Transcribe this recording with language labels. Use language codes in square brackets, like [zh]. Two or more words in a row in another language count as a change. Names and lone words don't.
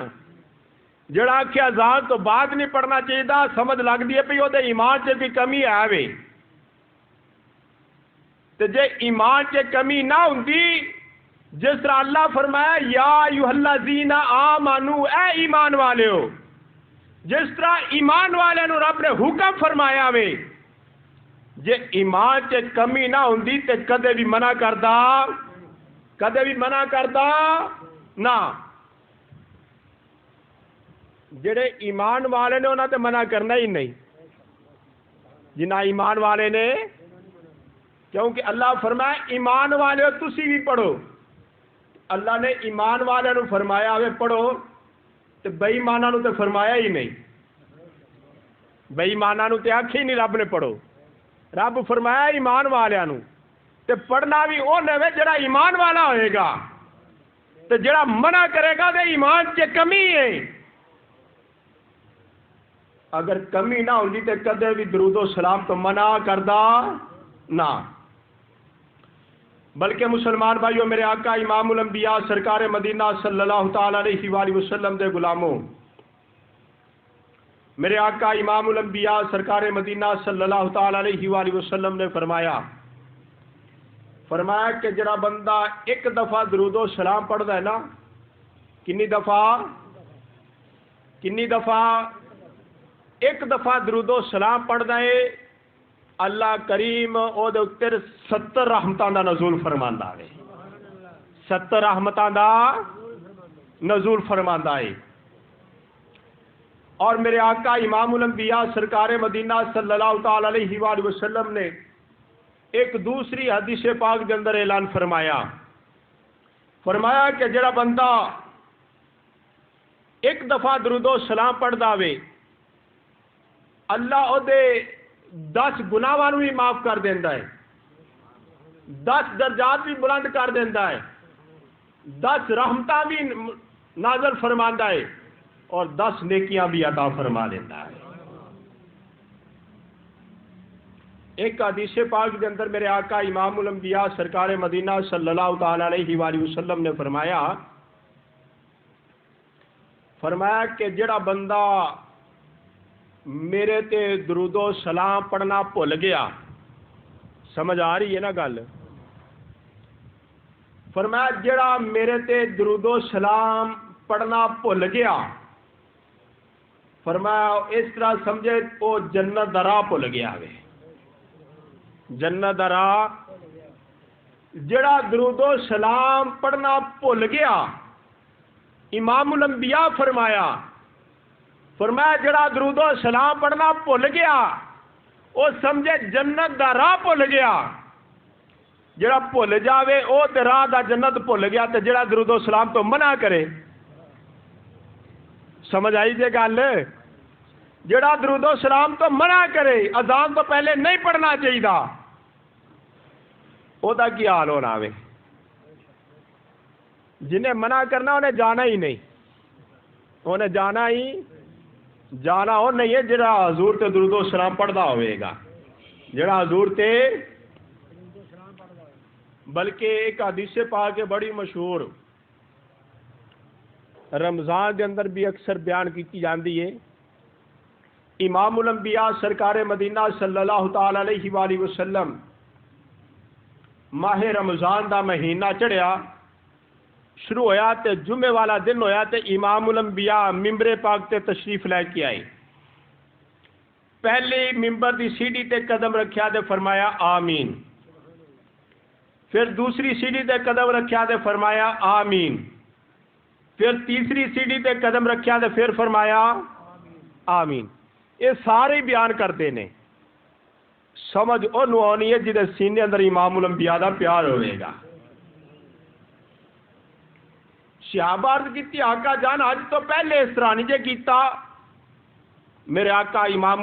[pa] جڑا کہ اذان تو بعد نہیں پڑھنا چاہیے، سمجھ لگتی ہے پی او دے ایمان چ کوئی کمی ہے وے۔ تو جے ایمان چ کمی نہ ہوندی، جس طرح اللہ فرمایا [ar] یا ایھا الذین آمنو، [pa] اے ایمان والے ہو، جس طرح ایمان والے نو رب نے حکم فرمایا وے، جے ایمان چ کمی نہ ہوندی تے کدے بھی منع کردا نہ۔ جڑے ایمان والے نے انہاں تے منع کرنا ہی نہیں، جنہ ایمان والے نے، کیونکہ اللہ فرمایا ایمان والے ہو تسی بھی پڑھو۔ اللہ نے ایمان والے نو فرمایا ہوئے پڑھو، تو بے ایماناں نو تے فرمایا ہی نہیں، بے ایماناں نو تے آکھے ہی نہیں رب نے پڑھو۔ رب فرمایا ایمان والے نو، تے پڑھنا بھی او نوے جڑا ایمان والا ہوئے گا، تے جڑا منع کرے گا تے ایمان چ کمی ہے۔ اگر کمی نہ ہوندی تے کدے بھی درود و سلام تو منع کردا نہ۔ بلکہ مسلمان بھائیوں، میرے آقا امام الانبیاء سرکار مدینہ [ar] صلی اللہ تعالی علیہ وآلہ وسلم [pa] دے غلاموں، میرے آقا امام الانبیاء سرکار مدینہ [ar] صلی اللہ تعالی علیہ وآلہ وسلم [pa] نے فرمایا کہ جڑا بندہ ایک دفعہ درود و سلام پڑھدا ہے نا، کنی دفعہ ایک دفعہ درود و سلام پڑھدا ہے، اللہ کریم او دے اوپر 70 رحمتاں دا نزول فرماندا ہے، 70 رحمتاں دا نزول فرماندا ہے۔ [ur] اور میرے آقا امام الانبیاء سرکار مدینہ [ar] صلی اللہ تعالی علیہ وآلہ وسلم [ur] نے ایک دوسری حدیث پاک کے اندر اعلان فرمایا فرمایا کہ جڑا بندہ [pa] ایک دفعہ درود و سلام پڑھ داوے اللہ او دے 10 گناہاں نوں بھی معاف کر دیندا ہے، 10 درجات بھی بلند کر دیندا ہے، 10 رحمتاں بھی نازل فرماندا ہے اور 10 نیکیاں بھی عطا فرما دیتا ہے۔ ایک حدیث پاک کے اندر میرے آقا امام الانبیاء سرکار مدینہ [ar] صلی اللہ تعالی علیہ وآلہ وسلم [pa] نے فرمایا کہ جڑا بندہ میرے تے درود و سلام پڑھنا بھول گیا، سمجھ آ رہی ہے نا گل؟ فرمایا جڑا میرے تے درود و سلام پڑھنا بھول گیا، فرمایا اس طرح سمجھے وہ جنت دا راہ بھول گیا وے، جنت دا راہ۔ جڑا درود و سلام پڑھنا بھول گیا، امام الانبیاء فرمایا جڑا درود و سلام پڑھنا بھول گیا وہ سمجھے جنت دا راہ بھول گیا۔ جڑا بھول جاوے او تے راہ دا جنت بھول گیا، تے جڑا درود و سلام تو منع کرے، سمجھ آئی جے گل؟ جڑا درود و سلام تو منع کرے، اذان تو پہلے نہیں پڑھنا چاہیے، او دا کی حال ہونا وے؟ جنہیں منع کرنا انہیں جانا ہی نہیں، انہیں جانا ہو نہیں ہے جڑا حضور تے درود و سلام پڑھدا ہوئے گا، جڑا حضور تے۔ بلکہ ایک حدیث پاک ہے بڑی مشہور، رمضان کے اندر بھی اکثر بیان کی جاندی ہے۔ امام الانبیاء سرکار مدینہ [ar] صلی اللہ تعالی علیہ وآلہ وسلم [pa] ماہ رمضان دا مہینہ چڑھیا، شروع ہویا تے جمعے والا دن ہویا تے امام الانبیاء ممبر پاک تے تشریف لے کے آئے۔ پہلے ممبر دی سیڑھی تے قدم رکھیا تے فرمایا آمین، پھر دوسری سیڑھی تے قدم رکھیا تے فرمایا آمین، پھر تیسری سیڑھی تے قدم رکھیا تے پھر فرمایا آمین۔ [ur] یہ سارے بیان کرتے ہیں، [pa] سمجھ انہوں آنی ہے جدے سینے اندر امام الانبیاء دا پیار ہوئے گا۔ صحابہ عرض کیتی آقا جان آج تو پہلے اس طرح نہیں کیتا، میرے آقا امام